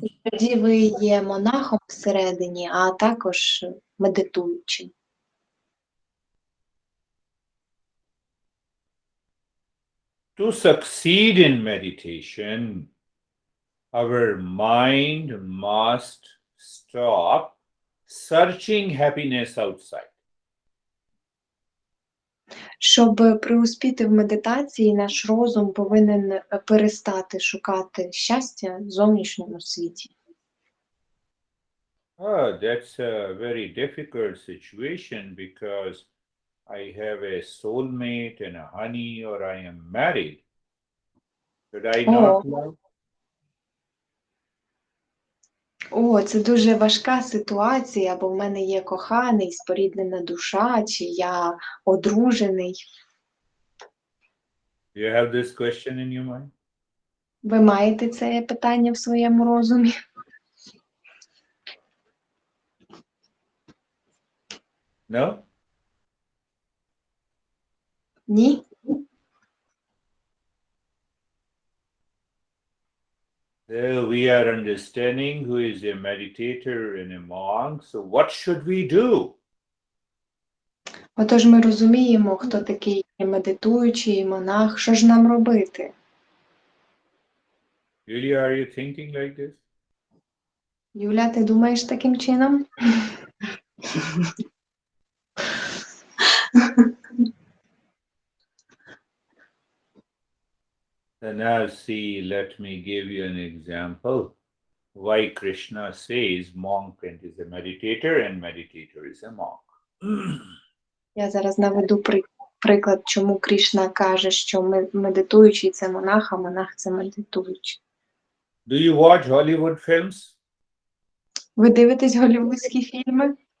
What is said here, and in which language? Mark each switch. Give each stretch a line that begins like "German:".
Ukrainian: Тоді ви є монахом всередині, а також медитуючим.
English: To succeed in meditation, our mind must stop searching happiness outside.
Ukrainian: Щоб преуспіти в медитації, наш розум повинен перестати шукати щастя в зовнішньому світі.
English: That's a very difficult situation because I have a soulmate and a honey, or I am married. Should I not love?
Ukrainian: О, це дуже важка ситуація, бо в мене є коханий, споріднена душа, чи я одружений.
English: Do you have this question in your mind?
Ukrainian: Ви маєте це питання в своєму розумі?
English: No?
Ukrainian: Ні?
English: So we are understanding who is a meditator and a monk. So what should we do?
Ukrainian: Отож ми розуміємо, хто такий медитуючий, монах, що ж нам робити?
English: Really, are you thinking like this?
Ukrainian: Юля, ти думаєш таким чином?
English: So now see, let me give you an example why Krishna says monk is a meditator and meditator is a monk.
Ukrainian: Я зараз наведу приклад, чому Кришна каже, що медитуючий – це монах, а монах – це медитуючий.
English: Do you watch Hollywood films?
Ukrainian: Ви дивитесь голлівудські фільми?